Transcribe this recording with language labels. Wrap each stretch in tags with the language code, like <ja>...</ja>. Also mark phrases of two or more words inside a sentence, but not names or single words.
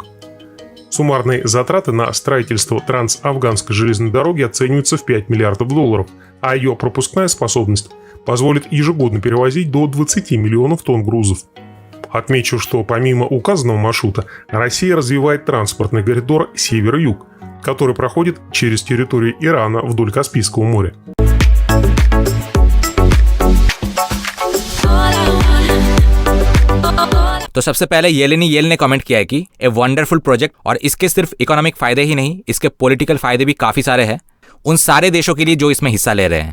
<ru>Суммарные затраты на строительство Трансафганской железной дороги оцениваются в $5 миллиардов, а ее пропускная способность позволит ежегодно перевозить до 20 миллионов тонн грузов. Отмечу, что помимо указанного маршрута, Россия развивает транспортный коридор север-юг, который проходит через территорию Ирана вдоль Каспийского моря.</ru> <hi>तो सबसे पहले येल ने कमेंट किया है कि</hi> <en>a wonderful project,</en> <hi>और इसके सिर्फ इकोनॉमिक फायदे ही नहीं, इसके पॉलिटिकल फायदे भी काफी सारे हैं उन सारे देशों के लिए जो इसमें हिस्सा ले रहे हैं।</hi>